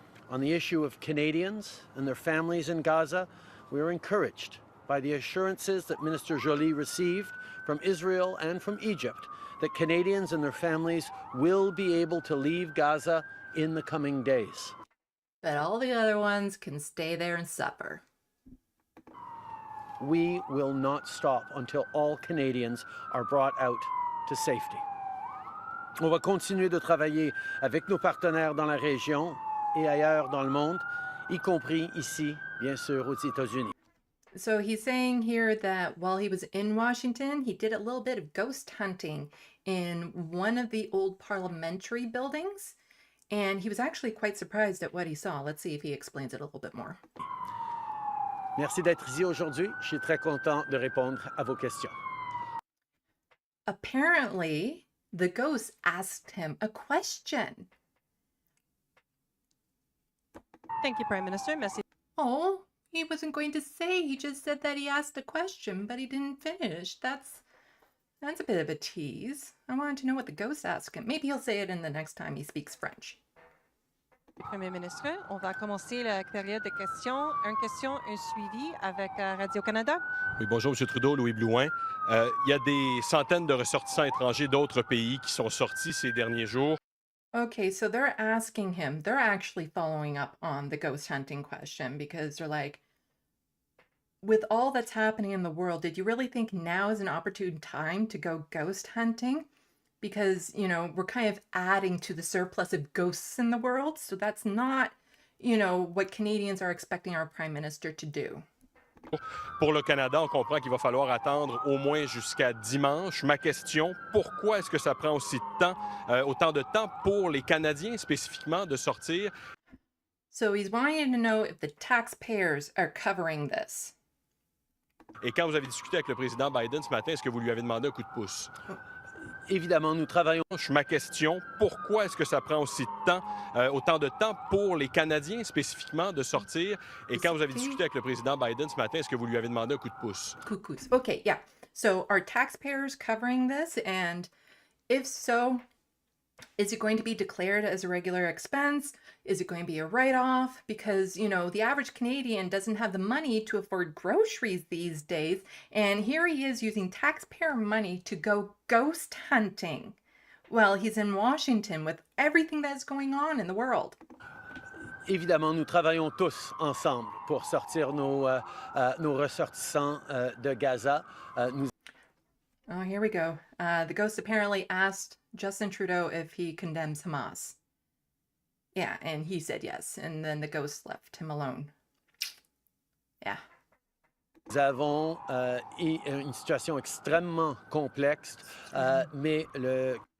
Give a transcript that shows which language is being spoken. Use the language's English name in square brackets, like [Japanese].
[English] On the issue of Canadians and their families in Gaza, we are encouraged by the assurances that Minister Joly received from Israel and from Egypt that Canadians and their families will be able to leave Gaza in the coming days. But all the other ones can stay there and suffer. We will not stop until all Canadians are brought out to safety. [French] On va continuer de travailler avec nos partenaires dans la région et ailleurs dans le monde, y compris ici, bien sûr, aux États-Unis. [English] So he's saying here that while he was in Washington, he did a little bit of ghost hunting in one of the old parliamentary buildings. And he was actually quite surprised at what he saw. Let's see if he explains it a little bit more. [French] Merci d'être ici aujourd'hui. Je suis très content de répondre à vos questions. [English] Apparently, the ghost asked him a question. Thank you, Prime Minister. Merci. Oh, he wasn't going to say. He just said that he asked a question, but he didn't finish. That's a bit of a tease. I wanted to know what the ghost asked him. Maybe he'll say it in the next time he speaks French. [French] Premier ministre, on va commencer la période de questions. Une question, un suivi avec Radio-Canada. Oui, bonjour, M. Trudeau, Louis Blouin. Il y a des centaines de ressortissants étrangers d'autres pays qui sont sortis ces derniers jours. [English] Okay, so they're asking him, they're actually following up on the ghost hunting question because they're like, with all that's happening in the world, did you really think now is an opportune time to go ghost hunting? Because, we're kind of adding to the surplus of ghosts in the world. So that's not, what Canadians are expecting our Prime Minister to do. [French] Pour le Canada, on comprend qu'il va falloir attendre au moins jusqu'à dimanche. Ma question, pourquoi est-ce que ça prend aussi de temps, autant de temps pour les Canadiens spécifiquement de sortir? [English] So he's wanting to know if the taxpayers are covering this. [French] Et quand vous avez discuté avec le président Biden ce matin, est-ce que vous lui avez demandé un coup de pouce? Évidemment, nous travaillons. Ma question, pourquoi est-ce que ça prend aussi de temps, autant de temps pour les Canadiens spécifiquement de sortir? Et quand vous avez discuté avec le président Biden ce matin, est-ce que vous lui avez demandé un coup de pouce? [English] Cuckoos. Okay, yeah. So are taxpayers covering this? And if so, is it going to be declared as a regular expense? Is it going to be a write-off? Because, the average Canadian doesn't have the money to afford groceries these days. And here he is using taxpayer money to go ghost hunting. Well, he's in Washington with everything that's going on in the world. [French] Évidemment, nous travaillons tous ensemble pour sortir nos ressortissants de Gaza. [English] Oh, here we go. The ghost apparently asked Justin Trudeau if he condemns Hamas. Yeah, and he said yes. And then the ghost left him alone. Yeah. [French] Nous avons une situation extrêmement complexe, mais le...